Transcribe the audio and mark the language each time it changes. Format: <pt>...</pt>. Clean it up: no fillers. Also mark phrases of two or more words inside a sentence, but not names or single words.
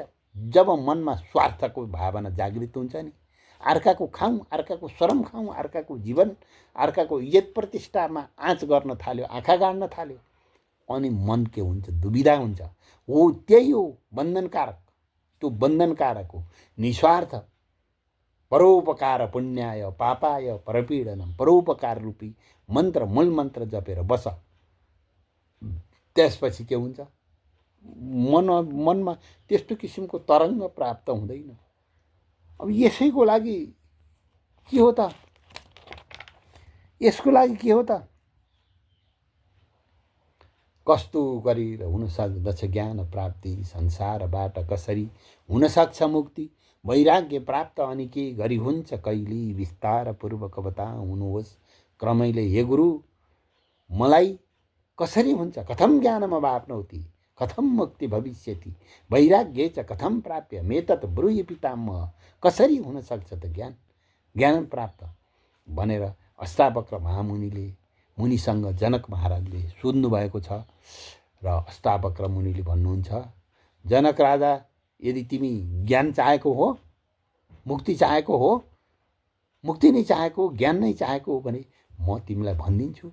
<ne>जब मनमा स्वार्थको भावना जागृत हुन्छ नि, अर्काको खाउँ, अर्काको श्रम खाउँ, अर्काको जीवन, अर्काको इज्जत प्रतिष्ठामा आँच गर्न थाल्यो, आँखा गाड्न थाल्यो, अनि मन के हुन्छ? दुविधा हुन्छ। हो, त्यही हो बन्धनकारक। त्यो बन्धनकारक हो। निस्वार्थ परोपकार</ne> <sa>पुण्याय पापाय परपीडनम,</sa> <ne>परोपकार रूपी मन्त्र, मूल मन्त्र जपेर बस। त्यसपछि के हुन्छ? मनमा त्यस्तो किसिमको तरङ्ग प्राप्त हुँदैन। अब यसैको लागि के हो त? यसको लागि के हो त? कस्तो गरेर हुन सक्दछ ज्ञान प्राप्ति? संसारबाट कसरी हुन सक्छ मुक्ति? वैराग्य प्राप्त अनि के गरी हुन्छ कहिले? विस्तार पूर्वक बताउनुहोस् क्रमैले हे गुरु, मलाई कसरी हुन्छ?</ne> <sa>कथम ज्ञानम वाप्नोति, कथम मुक्ति भविष्यति, वैराग्य च कथम प्राप्य मेतत् ब्रूहि पितामह।</sa> <ne>कसरी हुन सक्छ त ज्ञान प्राप्त भनेर अष्टावक्र महामुनिले मुनिसँग जनक महाराजले सोध्नु भएको छ। र अष्टावक्र मुनिले भन्नुहुन्छ, जनक राजा, यदि तिमी ज्ञान चाहेको हो, मुक्ति चाहेको हो, मुक्ति नै चाहेको, ज्ञान नै चाहेको हो भने म तिमीलाई भनिदिन्छु।</ne>